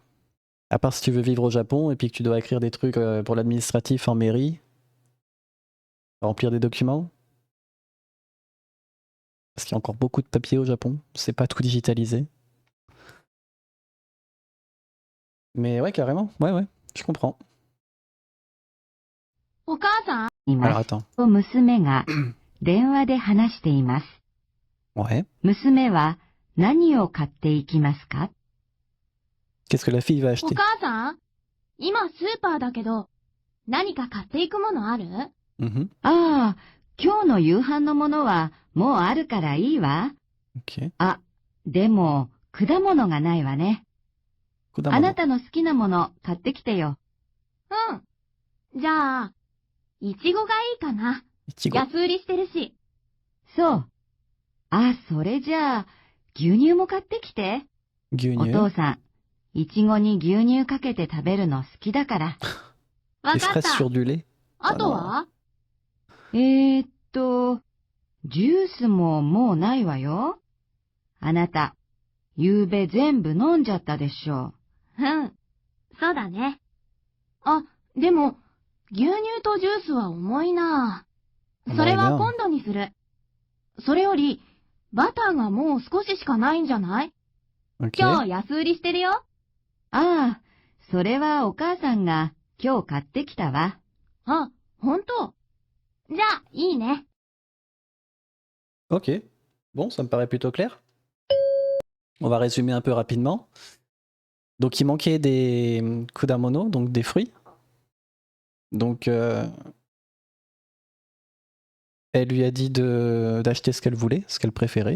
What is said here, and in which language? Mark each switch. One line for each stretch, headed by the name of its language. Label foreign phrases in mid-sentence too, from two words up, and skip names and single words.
French: À part si tu veux vivre au Japon et puis que tu dois écrire des trucs pour l'administratif en mairie, remplir des documents. Parce qu'il y a encore beaucoup de papier au Japon, c'est pas tout digitalisé. Mais ouais, carrément, ouais, je comprends.
Japanese: お母さん、い
French: Alors
Japanese: ます。
French: attends,
Japanese: と娘が電話で話しています。
French: ouais.
Japanese: 娘は何を買っていきますか？
French: Qu'est-ce que la fille va
Japanese: お
French: acheter?
Japanese: 母さん、今スーパーだけど、何か買っていくものある？ Mhm. ああ、今日の夕飯のものはもうあるからいいわ。 Ok. あ、でも果物がないわね。あな Kudamono. たの好きなもの買ってきてよ。うん。じゃあ、いちごがいいかな。 Ichigo. 安売りしてるし。そう。あ、それじゃあ、牛乳も買ってきて。お Gyunyu. 父さん、いちごに牛乳かけて食べるの好きだから。わ
French: Des
Japanese: かっ
French: fraises
Japanese: た。
French: sur du lait.
Japanese: あとは？ジュースももうないわよ。あなた、ゆうべ全部飲んじゃったでしょ。うん。そうだね。あ、でも、牛乳とジュースは重いな。それは今度にする。それより、バターがもう少ししかないんじゃない？ Ok. 今日安売りしてるよ。ああ、それはお母さんが今日買ってきたわ。あ、ほんと？じゃあ、いいね。 Ok.
French: Bon, ça me paraît plutôt clair. On va résumer un peu rapidement. Donc il manquait des kudamono, donc des fruits. Donc elle lui a dit d'acheter ce qu'elle voulait, ce qu'elle préférait.